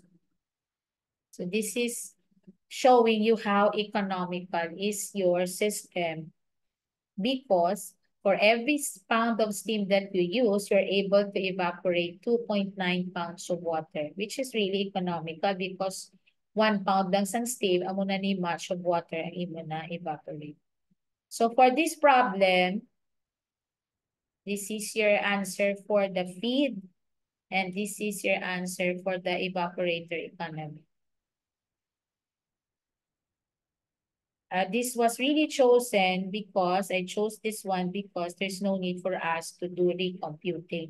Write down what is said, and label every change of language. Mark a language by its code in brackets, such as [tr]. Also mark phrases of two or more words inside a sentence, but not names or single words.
[en] So this is showing you how economical is your system, because for every pound of steam that you use, you're able to evaporate 2.9 pounds of water, which is really economical because 1 pound [hil] lang sang steam, amo na ni much of water ang imo na evaporate. [en] So for this problem, this is your answer for the feed, and this is your answer for the evaporator economy. This was really chosen because I chose this one because there's no need for us to do recomputing.